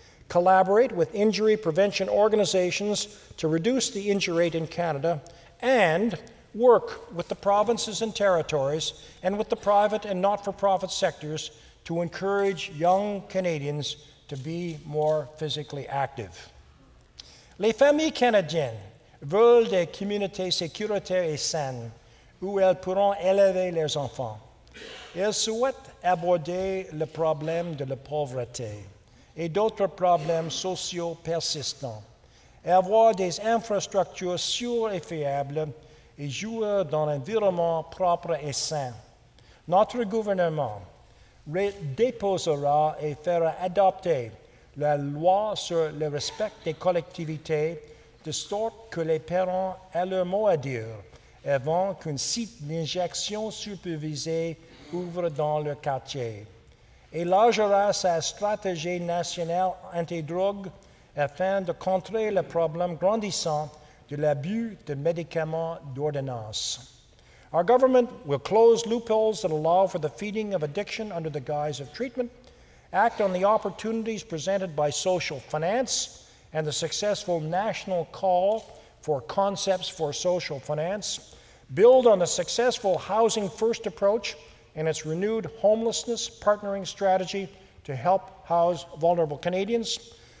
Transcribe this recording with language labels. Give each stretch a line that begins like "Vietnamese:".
English: Collaborate with injury prevention organizations to reduce the injury rate in Canada, and work with the provinces and territories and with the private and not-for-profit sectors to encourage young Canadians to be more physically active.
French: Les familles canadiennes veulent des communautés sécuritaires et saines où elles pourront élever leurs enfants. Elles souhaitent aborder le problème de la pauvreté et d'autres problèmes sociaux persistants, et avoir des infrastructures sûres et fiables et jouer dans un environnement propre et sain. Notre gouvernement déposera et fera adopter la loi sur le respect des collectivités de sorte que les parents aient leur mot à dire avant qu'un site d'injection supervisée ouvre dans leur quartier. Élargira sa stratégie nationale anti-drogue afin de contrer le problème grandissant de l'abus de médicaments d'ordonnance.
English: Our government will close loopholes that allow for the feeding of addiction under the guise of treatment, act on the opportunities presented by social finance and the successful national call for concepts for social finance, build on the successful Housing First approach and its renewed homelessness partnering strategy to help house vulnerable Canadians,